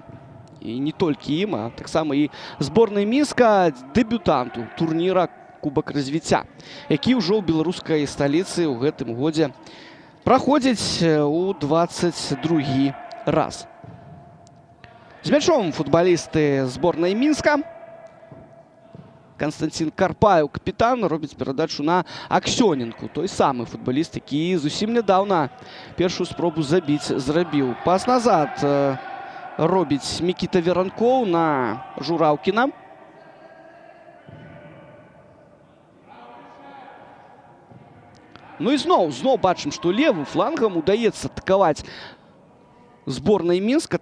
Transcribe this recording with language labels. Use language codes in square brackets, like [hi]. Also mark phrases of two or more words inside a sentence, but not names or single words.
[be] І не толькі ім, а таксама і зборнай Мінска, дэбютанту турніра Кубак развіцця, які ўжо ў беларускай сталіцы ў гэтым годзе праходзіць у 22-й раз. З мячом футбалісты зборнай Мінска. [uk] Константин Карпаев, капітан, робить передачу на Аксьоненку. Той самий футболіст, який зовсім недавно першу спробу забити зробив. Пас назад робить Микита Веранков на Журавкіна. Ну і знову бачимо, що лівим флангом удається атакувати зборной Мінська.